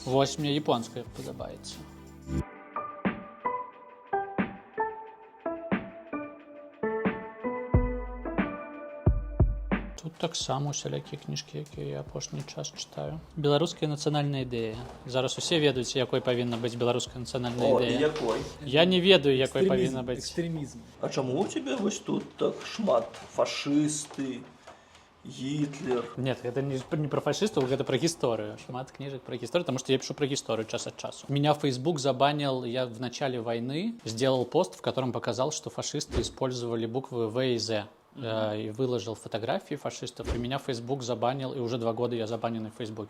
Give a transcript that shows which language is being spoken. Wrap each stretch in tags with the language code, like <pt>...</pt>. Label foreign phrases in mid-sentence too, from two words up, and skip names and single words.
<be>Вось мне японская падабаецца. Тут таксама усялякія кніжкі, якія я апошні час чытаю. Беларуская нацыянальная ідэя. Зараз усе ведаюць, якой павінна быць беларуская нацыянальная О, ідэя. якой? Я не ведаю, якой павінна быць. Экстремизм. А чаму у тебе вось тут так шмат фашысты, Гітлер?</be> <ru>Нет, это не про фашистов, это про историю. Шмат книжек про историю, потому что я пишу про историю час от часу. Меня Facebook забанил, я в начале войны сделал пост, в котором показал, что фашисты использовали буквы В и З. И выложил фотографии фашистов, и меня Facebook забанил, и уже 2 года я забанен в Фейсбуке.</ru>